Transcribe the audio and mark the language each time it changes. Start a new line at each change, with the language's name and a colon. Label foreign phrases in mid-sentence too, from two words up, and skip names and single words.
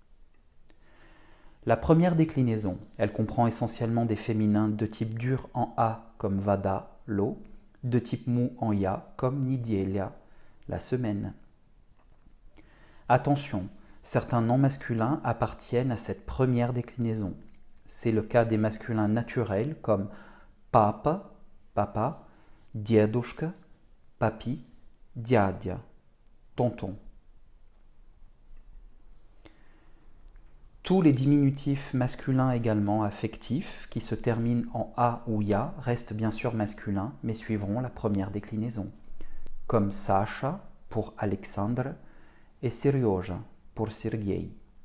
French: La première déclinaison, elle comprend essentiellement des féminins de type dur en a comme vada, l'eau, de type mou en ya comme nidelia, la semaine. Attention, certains noms masculins appartiennent à cette première déclinaison. C'est le cas des masculins naturels comme papa, papa,
Russian: дедушка, papi, дядя,
French: tonton. Tous les diminutifs masculins également affectifs qui se terminent en a ou ya restent bien sûr masculins mais suivront la première déclinaison, comme Sacha pour Alexandre et Seryoja pour Sergei.